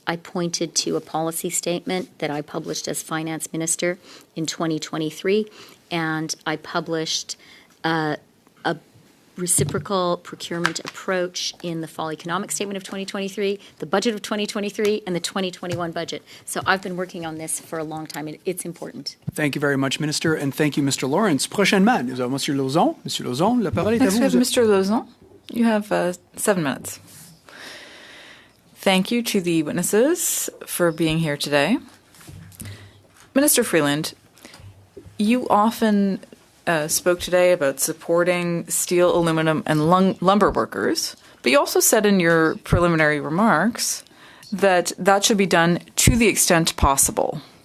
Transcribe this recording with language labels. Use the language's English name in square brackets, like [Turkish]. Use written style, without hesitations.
[English] I pointed to a policy statement that I published as finance minister in 2023, and I published a reciprocal procurement approach in the fall economic statement of 2023, the budget of 2023, and the 2021 budget. So I've been working on this for a long time, and it's important. Thank you very much, Minister, and thank you, Mr. Lawrence. [French] Prochainement, nous avons Monsieur Lauzon. Monsieur Lauzon, la parole est à vous. [English] Mr. Lauzon, you have 7 minutes. Thank you to the witnesses for being here today. Minister Freeland, you often spoke today about supporting steel, aluminum, and lumber workers, but you also said in your preliminary remarks that that should be done to the extent possible.